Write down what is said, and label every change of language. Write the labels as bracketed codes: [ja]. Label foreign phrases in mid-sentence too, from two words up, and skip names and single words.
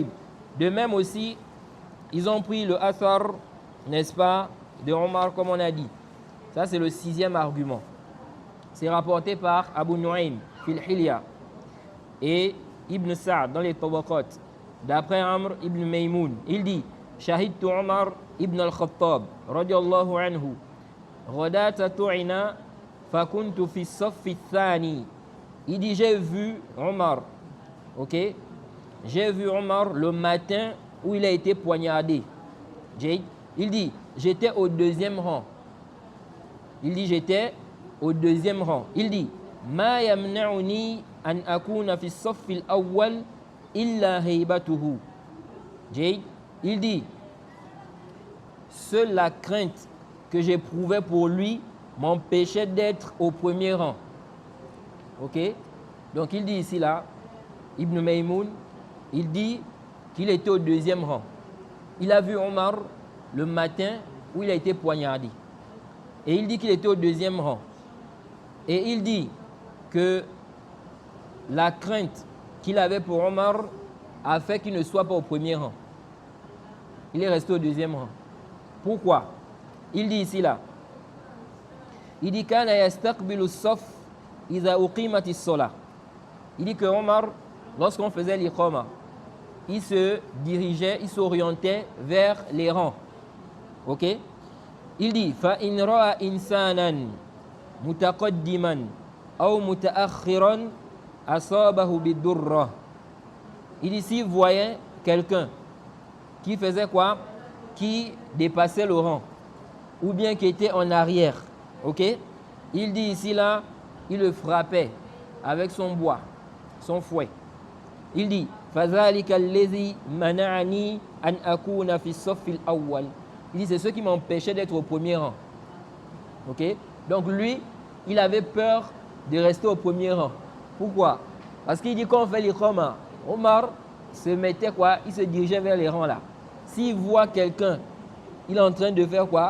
[fr] De même aussi, ils ont pris le athar, n'est-ce pas, de Omar, comme on a dit. Ça, c'est le 6e argument. C'est rapporté par Abu Nu'aym, [ar] في الحلية, [fr] et Ibn Sa'd dans les Tabaqat, d'après Amr ibn Maymoun. Il dit [ar] شهدت عمر بن الخطاب رضي الله عنه غداة طعن فكنت في الصف الثاني. [fr] Il dit j'ai vu Omar, ok? J'ai vu Omar le matin où il a été poignardé. Il dit j'étais au 2e rang. Il dit j'étais au 2e rang. Il dit [ar] ما يمنعني أن أكون في الصف الأول إلا هيبته. [fr] Il dit seule la crainte que j'éprouvais pour lui m'empêchait d'être au 1er rang. Ok? Donc il dit ici là, Ibn Maymoun, il dit qu'il était au 2e rang. Il a vu Omar le matin où il a été poignardé. Et il dit qu'il était au 2e rang. Et il dit que la crainte qu'il avait pour Omar a fait qu'il ne soit pas au 1er rang. Il est resté au 2e rang. Pourquoi? Il dit ici là. Il dit [ar] كان يستقبل الصف إذا أقيمت الصلاة. [fr] Il dit que Omar, lorsqu'on faisait l'iqama, il se dirigeait, il s'orientait vers les rangs. Ok? Il dit [ar] فإن رأى إنسانا متقدما أو متأخرا أصابه بالدرة. [fr] Il dit s'il voyait quelqu'un qui faisait quoi? Qui dépassait le rang ou bien qui était en arrière. Ok? Il dit ici là, il le frappait avec son bois, son fouet. Il dit [ar] فَذَلِكَ الَّذِي مَنَعَنِي أَنْ أَكُونَ فِي الصَّفِّ الْأَوَّلِ. [fr] Il dit c'est ce qui m'empêchait d'être au 1er rang. Ok? Donc lui, il avait peur de rester au 1er rang. Pourquoi? Parce qu'il dit quand on fait l'iqama, Omar se mettait quoi? Il se dirigeait vers les rangs là. S'il voit quelqu'un il est en train de faire quoi?